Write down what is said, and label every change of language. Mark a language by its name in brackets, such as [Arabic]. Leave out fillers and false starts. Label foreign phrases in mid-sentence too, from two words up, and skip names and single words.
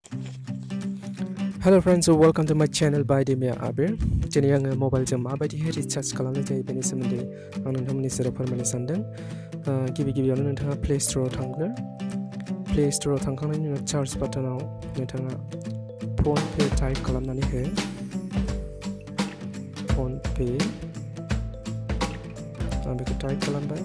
[English] Hello friends, welcome to my channel by Demia Abir. [Bodo] Jeni आङो मबाइलजों माबायदिहाय रिचार्ज खालामनाय जायो बेनि सोमोन्दै आं नोंथांमोननि सेराव फोरमायनो सानदों। गिबियावनो नोंथाङा प्ले स्टोराव थांगोन। प्ले स्टोराव थांखांनायनि उनाव सार्च बाटनाव नोंथाङा फन पे टाइप खालामनानै हो। फन पे आं बेखौ टाइप खालामबाय।